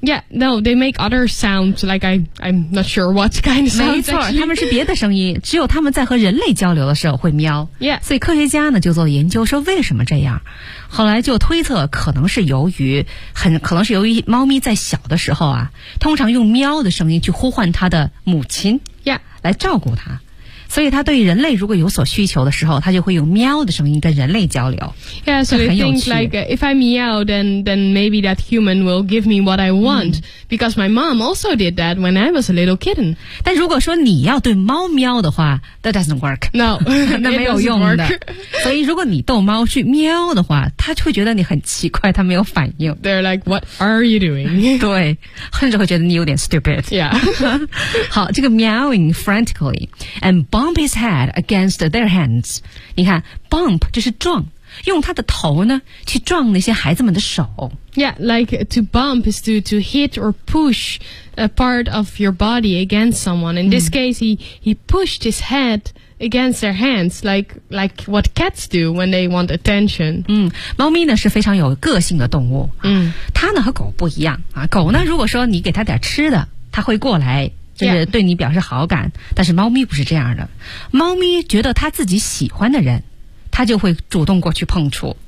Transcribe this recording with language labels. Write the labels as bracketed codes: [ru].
[en] Yeah, no, they make other sounds, like I'm not sure what kind of sounds. [zh] 没错，它们是别的声音，只有它们在和人类交流的时候会喵。 [en] Yeah. [zh] 所以科学家呢，就做研究说为什么这样。后来就推测可能是由于猫咪在小的时候啊，通常用喵的声音去呼唤它的母亲。 [en] Yeah. [zh] 来照顾它。所以他对人类如果有所需求的时候他就会用喵的声音跟人类交流 [en] Yeah, so they think like if I meow then maybe that human will give me what I want、嗯、because my mom also did that when I was a little kitten [zh] 但如果说你要对猫喵的话 [en] that doesn't work No, [zh] 那没有用的所以如果你逗猫去喵的话他就会觉得你很奇怪他没有反应 [en] They're like, what are you doing? [zh] 对甚至会觉得你有点 stupid [en] Yeah [zh] 好这个 [en] meowing frantically andBump his head against their hands. [zh] 你看 ,bump 就是撞用他的头呢去撞那些孩子们的手。 [en] Yeah, like to bump is to hit or push a part of your body against someone. In this case, he pushed his head against their hands, like what cats do when they want attention. [zh] 嗯猫咪呢是非常有个性的动物。嗯它呢和狗不一样。啊狗呢如果说你给它点吃的它会过来。就是对你表示好感、 [en] yeah. [zh] 但是猫咪不是这样的猫咪觉得它自己喜欢的人它就会主动过去碰触、